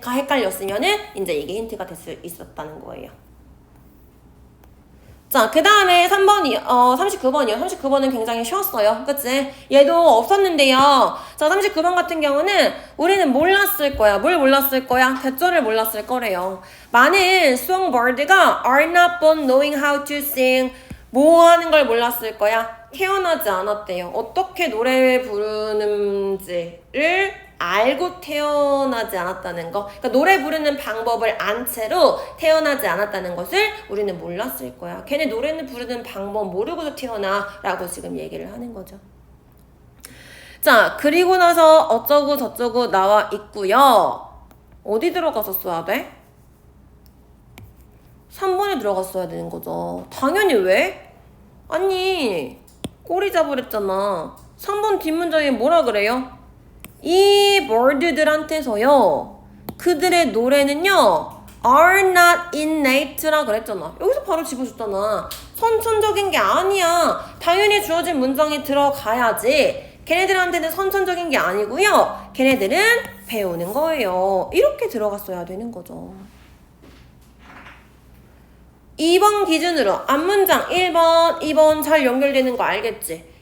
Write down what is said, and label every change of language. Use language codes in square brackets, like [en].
[ko] 가 헷갈렸으면은 이제 이게 힌트가 될 수 있었다는 거예요. 자, 그 다음에 3번이, 39번이요. 39번은 굉장히 쉬웠어요. 그치? 얘도 없었는데요. 자, 39번 같은 경우는 우리는 몰랐을 거야. 뭘 몰랐을 거야? 대절을 몰랐을 거래요. 많은 [en] songbird가 are not born knowing how to sing. [ko] 뭐 하는 걸 몰랐을 거야? 태어나지 않았대요. 어떻게 노래 부르는지를 알고 태어나지 않았다는 거. 그러니까 노래 부르는 방법을 안 채로 태어나지 않았다는 것을 우리는 몰랐을 거야. 걔네 노래는 부르는 방법 모르고도 태어나라고 지금 얘기를 하는 거죠. 자, 그리고 나서 어쩌고 저쩌고 나와 있고요. 어디 들어가서 써야 돼? 3번에 들어갔어야 되는 거죠. 당연히 왜? 아니, 꼬리 잡으랬잖아. 3번 뒷문장에 뭐라 그래요? 이 bird들한테서요. 그들의 노래는요. [en] are not innate라 [ko] 그랬잖아. 여기서 바로 집어줬잖아. 선천적인 게 아니야. 당연히 주어진 문장에 들어가야지. 걔네들한테는 선천적인 게 아니고요. 걔네들은 배우는 거예요. 이렇게 들어갔어야 되는 거죠. 2번 기준으로 앞문장 1번, 2번 잘 연결되는 거 알겠지?